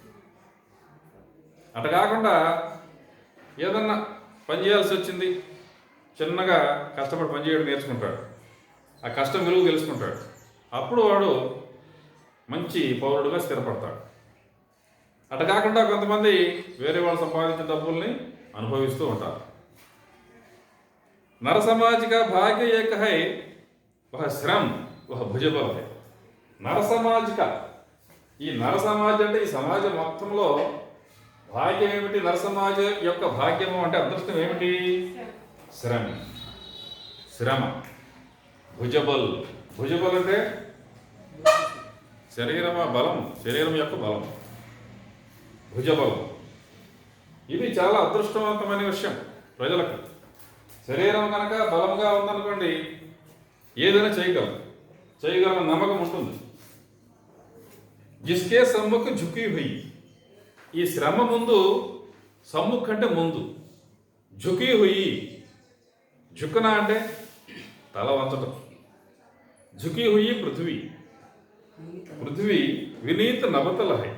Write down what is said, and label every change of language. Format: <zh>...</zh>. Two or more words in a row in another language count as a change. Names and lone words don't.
<te>అటు కాకుండా ఏదన్నా పని చేయాల్సి వచ్చింది, చిన్నగా కష్టపడి పని చేయడం నేర్చుకుంటాడు, ఆ కష్టం విలువ తెలుసుకుంటాడు, అప్పుడు వాడు మంచి పౌరుడుగా స్థిరపడతాడు. అటు కాకుండా కొంతమంది వేరే వాళ్ళు సంపాదించిన డబ్బుల్ని అనుభవిస్తూ ఉంటారు.</te> <hi>नर समाजिक भाग्य एक है, वह श्रम वह भुजबल है. नर समाजिक,</hi> <te>ఈ నర సమాజం అంటే ఈ సమాజం మొత్తంలో భాగ్యం ఏమిటి? నర సమాజం యొక్క భాగ్యము అంటే అదృష్టం ఏమిటి? శ్రమ. శ్రమ. భుజబల్. భుజబల్ అంటే బలం, శరీరం యొక్క బలం, భుజబలం. ఇది చాలా అదృష్టవంతమైన విషయం ప్రజలకు. శరీరం కనుక బలంగా ఉందనుకోండి, ఏదైనా చేయగలం నమ్మకం ఉంటుంది.</te> <hi>जिसके सम्मुख झुकी हुई.</hi> <te>ఈ శ్రమ ముందు, సమ్ముఖ్ అంటే ముందు,</te> <hi>झुकी हुई,</hi> <te>ఝుకన అంటే తల వంచటం,</te> <hi>झुकी हुई पृथ्वी. पृथ्वी विनीत नभतल है.</hi>